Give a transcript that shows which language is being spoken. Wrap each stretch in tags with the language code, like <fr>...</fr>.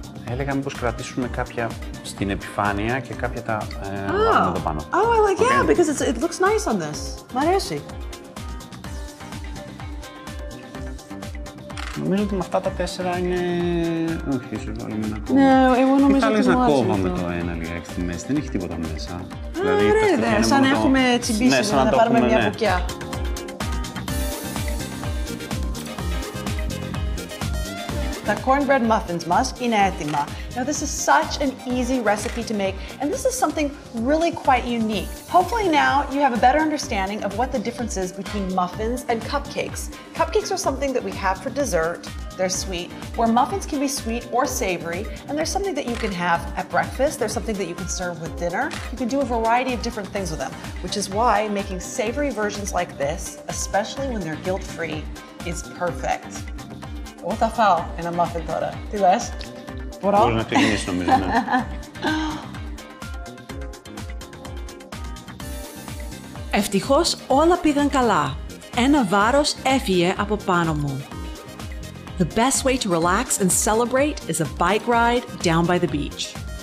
<el>Έλεγα μήπως κρατήσουμε κάποια στην επιφάνεια και κάποια τα βάλουμε εδώ πάνω.</el> <en>Oh, I like, yeah, because it looks nice on this.</en> <el>Μ' αρέσει. Νομίζω ότι με αυτά τα 4 είναι... Όχι, ίσως βάλουμε ένα ακόμα. Ναι, εγώ νομίζω ότι να κόβαμε το ένα λιγάκι στη μέση, δεν έχει τίποτα μέσα. Ωραία, σαν να έχουμε τσιμπήσει, να πάρουμε μια μπουκιά. The cornbread muffins μας είναι έτοιμα.</el> <en>Now this is such an easy recipe to make, and this is something really quite unique. Hopefully now you have a better understanding of what the difference is between muffins and cupcakes. Cupcakes are something that we have for dessert. They're sweet, where muffins can be sweet or savory, and there's something that you can have at breakfast. There's something that you can serve with dinner. You can do a variety of different things with them, which is why making savory versions like this, especially when they're guilt-free, is perfect.</en> <el>Εγώ θα φάω ένα muffin τώρα. Τι λες? Μπορώ? Μπορείς να ξεκινήσεις νομίζω, ναι. Ευτυχώς όλα πήγαν καλά. Ένα βάρος έφυγε από πάνω μου.</el> <en>The best way to relax and celebrate is a bike ride down by the beach.</en>